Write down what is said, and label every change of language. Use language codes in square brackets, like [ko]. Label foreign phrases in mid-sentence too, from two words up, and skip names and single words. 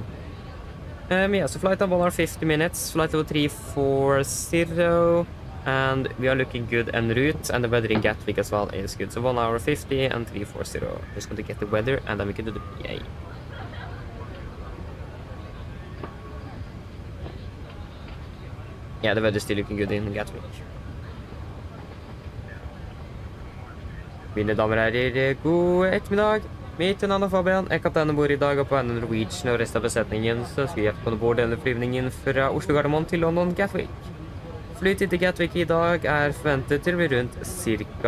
[en] Yeah, so flight time 1 hour 50 minutes, flight level 340, and we are looking good en route, and the weather in Gatwick as well is good. So 1 hour 50 and 340. Just going to get the weather, and then we can do the PA. Yeah, the weather is still looking good in Gatwick. [no] Mine damer og herrer, god ettermiddag. Mitt navn er Fabian, jeg er kaptein ombord I dag og på vegne av Norwegian og resten av besetningen, så skal vi hjelpe på bord denne flyvningen fra Oslo Gardermoen til London Gatwick. Flytid til Gatwick I dag forventet til å bli rundt ca.